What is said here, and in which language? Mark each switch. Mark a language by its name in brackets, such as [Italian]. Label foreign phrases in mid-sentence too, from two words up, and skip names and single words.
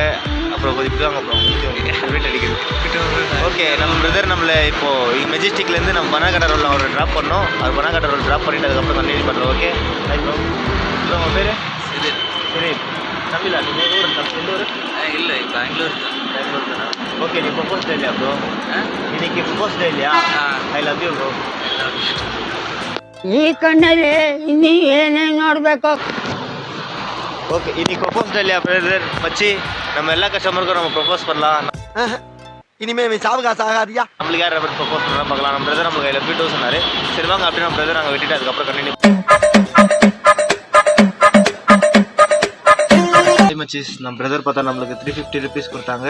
[Tamil] அப்புறம் கொஞ்சம் இப்படி வாங்க அப்புறம் வீட்டு அடிக்குது. ஓகே, நம்ம பிரதர் நம்மளை இப்போது மெஜிஸ்டிக்லேருந்து நம்ம பனாகடை ரோட்டில் அவரை ட்ராப் பண்ணோம். அது பனாகடை ரோல் ட்ராப் பண்ணிவிட்டு அதுக்கப்புறம் கண்டினியூ பண்ணுறோம். ஓகே, உங்கள் பேர் சரி தமிழா? நீங்கள் ஊர் எந்த ஊர்? இல்லை, பெங்களூர் தானே. ஓகே, நீ [English] propose day [Tamil] இல்லையா ப்ரோ? இன்னைக்கு [English] propose day [Tamil] இல்லையா? [English] I love you ப்ரோ. [Kannada] ಈ ಕಣ್ಣಲ್ಲಿ ಇನ್ನೀ ಏನೇನು ನೋಡಬೇಕು. [Tamil] ஓகே, இன்னைக்கு [English] propose day [Tamil] இல்லையா பிரதர்? மச்சி, நம்ம எல்லா கஸ்டமருக்கும் நம்ம ப்ரொபோஸ் பண்ணலாம். இனிமேல் சாவகாசம் ஆகாதியா? நம்மளுக்கு யார் ப்ரொபோஸ் பண்ணலாம் பார்க்கலாம். நம்ம பிரதர் நம்மளுக்கு [English] I love you too [Tamil] சொன்னார். சரி வாங்க அப்படியே நம்ம பிரதர் நாங்கள் விட்டுட்டு அதுக்கப்புறம் கண்டினியூ. மச்சீஸ், நம்ம பிரதர் பார்த்தா நம்மளுக்கு 350 rupees கொடுத்தாங்க.